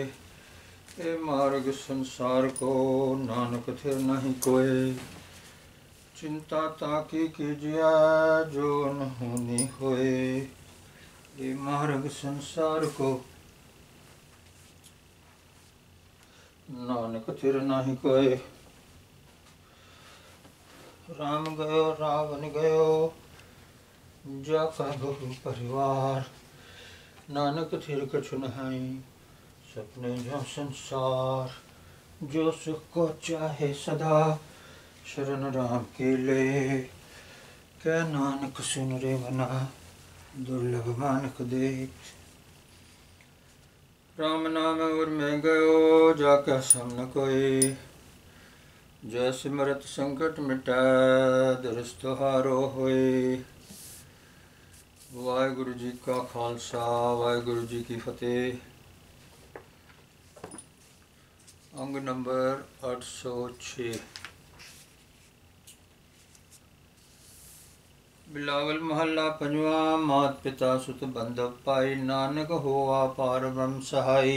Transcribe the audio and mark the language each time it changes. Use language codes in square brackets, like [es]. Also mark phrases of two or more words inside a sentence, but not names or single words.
[hi] ए मार्ग संसार को नानक थिर नहीं कोय। चिंता ताकी कीजिया जो अनहोनी होए। ए मार्ग संसार को नानक थिर नहीं कोय। राम गयो रावण गयो जाका बहु परिवार। नानक थिर कछु नहीं सपने जो संसार। जो सुख को चाहे सदा शरण राम के ले। क्या नानक सुन रे मना दुर्लभ मानक दे। राम नाम और में गयो जाके सम न कोई। जय सिमरत संकट मिटाए दरस तुहारो होए। [pa] ਵਾਹਿਗੁਰੂ ਜੀ ਕਾ ਖਾਲਸਾ ਵਾਹਿਗੁਰੂ ਜੀ ਕੀ ਫਤਿਹ। ਅੰਗ ਨੰਬਰ 806। ਬਿਲਾਵਲ ਮਹੱਲਾ ਪੰਜਵਾਂ। ਮਾਤ ਪਿਤਾ ਸੁਤ ਬੰਧਵ ਪਾਈ, ਨਾਨਕ ਹੋਆ ਪਾਰ ਬ੍ਰਹਮ ਸਹਾਈ।